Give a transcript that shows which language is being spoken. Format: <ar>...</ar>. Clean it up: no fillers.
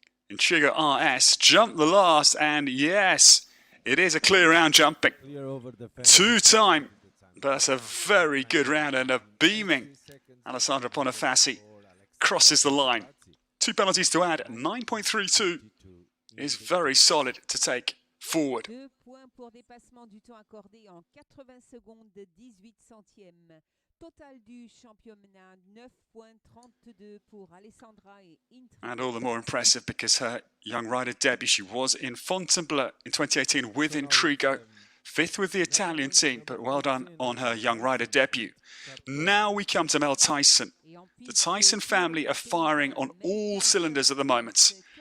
<en>Intrigo RS jumped the last, and yes, it is a clear round jumping. 2-time. But that's a very good round and a beaming Alessandra Bonafassi crosses the line. 2 penalties to add. 9.32 is very solid to take forward.</en> <fr>2 points pour dépassement du temps accordé en 80 secondes 18 centièmes. Total du championnat 9.32 pour Alessandra et Intrigue.</fr> <en>And all the more impressive because her young rider debut, she was in Fontainebleau in 2018 with Intrigo, 5th with the Italian team, but well done on her young rider debut. Now we come to Mel Tyson. The Tyson family are firing on all cylinders at the moment.</en>